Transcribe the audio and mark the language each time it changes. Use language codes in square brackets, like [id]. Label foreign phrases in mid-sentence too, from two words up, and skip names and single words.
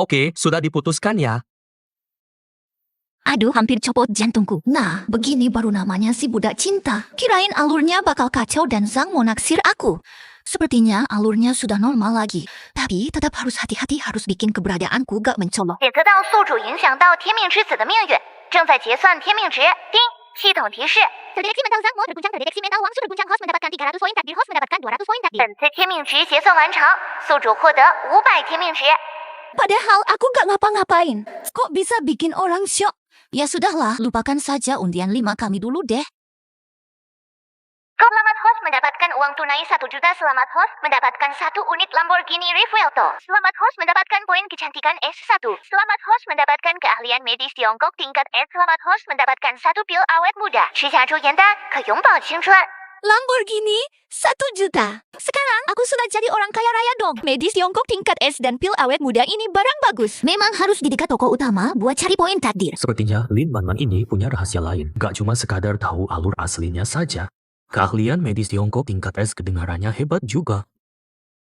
[id] Oke, sudah diputuskan ya. Aduh, hampir copot jantungku. Nah, begini baru namanya si budak cinta. Kirain alurnya bakal kacau dan Zhang mau naksir aku. Sepertinya alurnya sudah normal lagi. Tapi tetap harus hati-hati, harus bikin keberadaanku gak mencolok. [zh] 也得到宿主影响到天命之子的命运，正在结算天命值。叮，系统提示。 [id] Terdeteksi mental Zhang Mo terguncang, terdeteksi mental Wang Su terguncang, host mendapatkan 300 poin takdir, host mendapatkan 200 poin takdir. [zh] 本次天命值结算完成，宿主获得500天命值。 [id] Padahal aku gak ngapa-ngapain. Kok bisa bikin orang syok? Ya sudahlah, lupakan saja undian 5 kami dulu deh. Selamat host mendapatkan uang tunai 1 juta. Selamat host mendapatkan 1 unit Lamborghini Revuelto. Selamat host mendapatkan poin kecantikan S1. Selamat host mendapatkan keahlian medis Tiongkok tingkat S. Selamat host mendapatkan 1 pil awet muda. [zh] 吃下猪盐丹可永葆青春。 [id] Lamborghini 1 juta. Sekarang aku sudah jadi orang kaya raya dong. Medis Tiongkok tingkat S dan pil awet muda ini barang bagus. Memang harus di dekat toko utama buat cari poin takdir. Sepertinya Lin Man ini punya rahasia lain. Gak cuma sekadar tahu alur aslinya saja. Keahlian medis Tiongkok tingkat S kedengarannya hebat juga.